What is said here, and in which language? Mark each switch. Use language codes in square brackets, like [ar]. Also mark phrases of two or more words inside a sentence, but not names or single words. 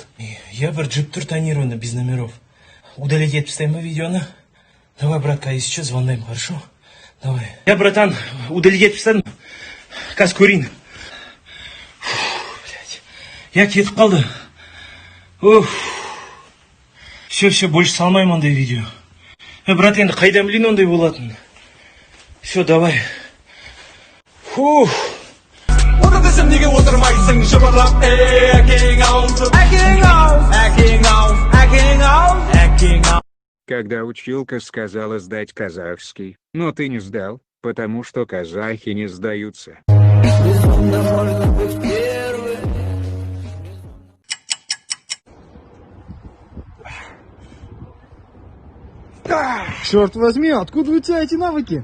[kk] Я бір джип тұр [ru] тонированный, без номеров. [kk] Удалить етіп тастайын ба видеоны? [ru] Давай, братка, если что, звондайым, хорошо? Давай. Я, [kk] братан, удалить етіп тастадым. Қазір көрейін. Я кетіп қалды. [ru] Все, больше [kk] салмаймын ондай видео. Брат, енді қайдан білейін ондай болатын? [ru] Все, давай. [tr] Otur desem [kk] неге отырмайсың жыбырлап әкең [ru] Когда училка сказала сдать казахский, но ты не сдал, потому что казахи не сдаются. Черт возьми, откуда у тебя эти навыки?